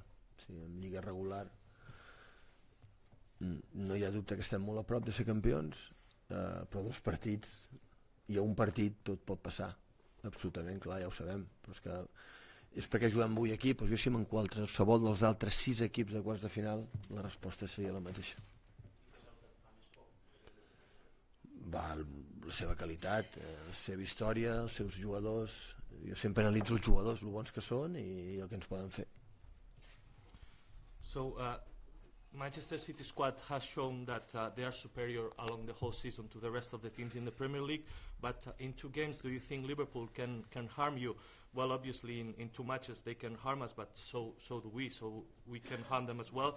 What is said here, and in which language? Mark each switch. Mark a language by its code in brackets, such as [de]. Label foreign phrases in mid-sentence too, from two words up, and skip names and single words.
[ca] Sí, en Lliga regular no hi ha dubte que estem molt a prop de ser campions, però 2 partits i a un partit tot pot passar, absolutament clar, ja ho sabem, però és que és perquè juguem avui aquí, doncs jo si en qualsevol dels altres 6 equips de quarts de final la resposta seria la mateixa. La seva qualitat, la seva història, els seus jugadors. Jo sempre analitzo els jugadors, el bons que són i el que ens poden fer. [en] So Manchester City squad has shown that they are superior along the whole season to the rest of the teams in the Premier League, but in 2 games do you think Liverpool can harm you? Well, obviously in 2 matches they can harm us, but so do we, so we can harm them as well.